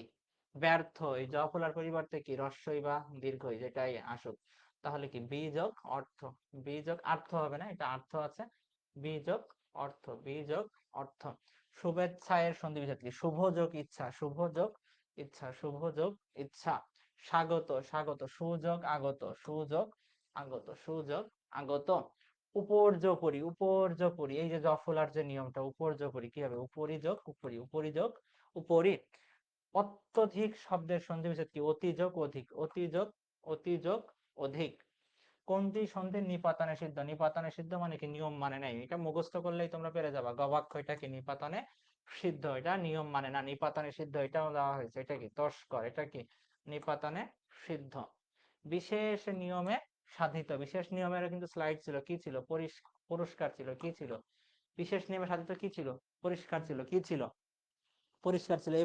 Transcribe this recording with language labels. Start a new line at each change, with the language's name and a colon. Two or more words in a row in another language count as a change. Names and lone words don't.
Bangla: ব্যর্থ, এই জ ফোলার পরিবর্তে কি রস্বই বা দীর্ঘই, যেটাই আসুক, তাহলে কি বি যোগ অর্থ, বি যোগ আর্থ হবে না, এটা আর্থ আছে, বি যোগ অর্থ, বি যোগ অর্থ। শুভেচ্ছা এর সন্ধি বিচ্ছেদ কি, শুভ যোগ ইচ্ছা, শুভ যোগ ইচ্ছা, শুভ যোগ ইচ্ছা। স্বাগত, স্বাগত, সুযোগ আগত, সুযোগ আগত, সুযোগ আগত। উপর্যপরি, উপর্যপরি, এই যে জফলার যে নিয়মটা, উপর্যপরি কি হবে, উপরি যোগ উপরি, উপরি যোগ উপরি। অত্যধিক শব্দের সন্ধি বিচ্ছেদ কি, অতি যোগ অধিক, অতি যোগ, অতি যোগ অধিক। কোনটি সন্ধির নিপাতনে সিদ্ধ, নিপাতনে সিদ্ধ মানে কি, নিয়ম মানে নাই, এটা মুখস্থ করলেই তোমরা পেরে যাবা। গবাক্ষ এটা কি, নিপাতনে সিদ্ধ, এটা নিয়ম মানে না, নিপাতনে সিদ্ধ এটাও দেওয়া হয়েছে, এটা কি তস্কর, এটা কি নিপাতনে সিদ্ধ। বিশেষ নিয়মে সাধিত, বিশেষ নিয়মের কিন্তু স্লাইড ছিল, কি ছিল, পুরস্কার ছিল, কি ছিল, বিশেষ নিয়মে সাধিত কি ছিল, পরিষ্কার ছিল, কি ছিল, পরিষ্কার ছিল।